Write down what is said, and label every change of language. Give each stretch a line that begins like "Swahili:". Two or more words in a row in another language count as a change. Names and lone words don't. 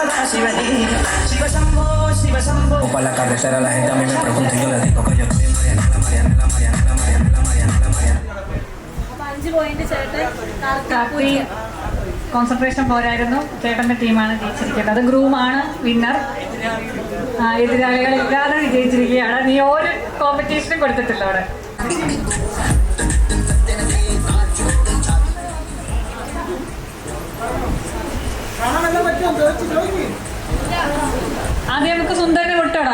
Spanish: Por la carretera la gente a mí me pregunta y yo le digo que yo soy Mariana, la Mariana, la Mariana, la Mariana, la Mariana, la Mariana.
Malayalam: അപ്പൊ 5 പോയിന്റ് ചേട്ടൻ കാർത്തി കോൺസെൻട്രേഷൻ പോരായിരുന്നു. ചേട്ടന്റെ ടീമാണ് ജയിച്ചിരിക്കുന്നത്. അത് ഗ്രൂമാണ് വിന്നർ. എതിരാളികളില്ലാതെ വിജയിച്ചിരിക്കുകയാണ്. നീ ഒരു കോമ്പറ്റീഷനും കൊടുത്തിട്ടില്ല അവിടെ. ആദ്യം നമുക്ക് സുന്ദരനെ വിട്ടോടാ.